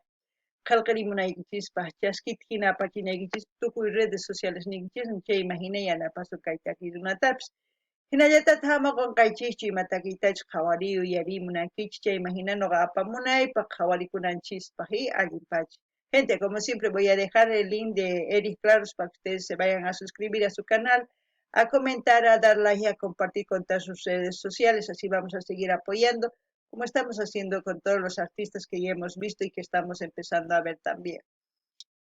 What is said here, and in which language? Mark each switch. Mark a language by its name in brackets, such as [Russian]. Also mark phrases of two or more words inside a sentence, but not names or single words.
[Quechua] Qallqarimunaykichispa, chaskita hina apachinaykichis tukuy [Spanish] redes sociales [Quechua] ninkichismi chayman hina yanapasun kay takiy runatapis. Hinallataq ama qunqaychikchu imatakiytachus qhawariy uyarimunankichis chayman hina nuqa apamunaypaq qhawarikunanchispaq allinpachik. [Spanish] Gente, como siempre voy a dejar el link de Eric Claros para que ustedes se vayan a suscribir a su canal, a comentar, a dar like y a compartir con todas sus redes sociales, así vamos a seguir apoyando como estamos haciendo con todos los artistas que ya hemos visto y que estamos empezando a ver también.